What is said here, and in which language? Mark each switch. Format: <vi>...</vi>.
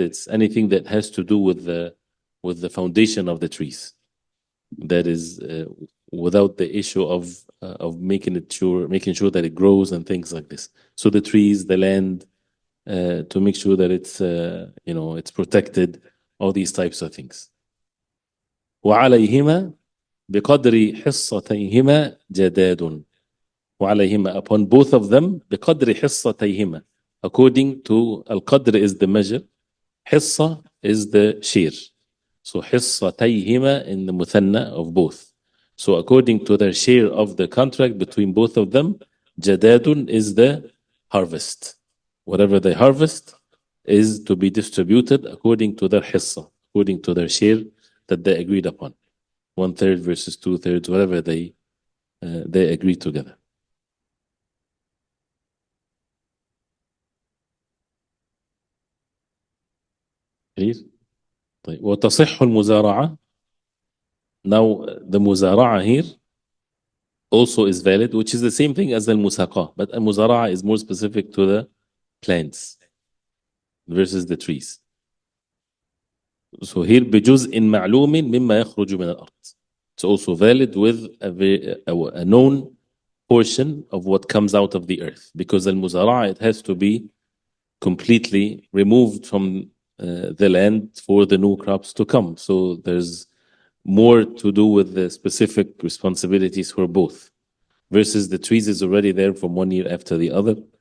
<en>It's anything that has to do with the foundation of the trees. That is without the issue of making sure that it grows and things like this. So the trees, the land, to make sure that it's it's protected. All these types of things.</en> <ar>وعليهما بقدر حصتيهما جداد. وعليهما,</ar> <en>upon both of them,</en> <ar>بقدر حصتيهما,</ar> <en>according to al-qadr is the measure, حصة is the share. So حصتيهما in the muthanna of both. So according to their share of the contract between both of them, جداد is the harvest. Whatever they harvest is to be distributed according to their حصة, according to their share that they agreed upon. 1/3 versus 2/3, whatever they agree together. Clear?</en> <ar>طيب. وتصح المزارعة.</ar> <en>Now the مزارعة here also is valid, which is the same thing as al-musaqat, but al-muzara'a is more specific to the plants versus the trees. So here</en> <ar>بجزء معلوم مما يخرج من الأرض.</ar> <en>It's also valid with a known portion of what comes out of the earth, because al-muzara'a, it has to be completely removed from the land for the new crops to come. So there's more to do with the specific responsibilities for both, versus the trees is already there from one year after the other.</en>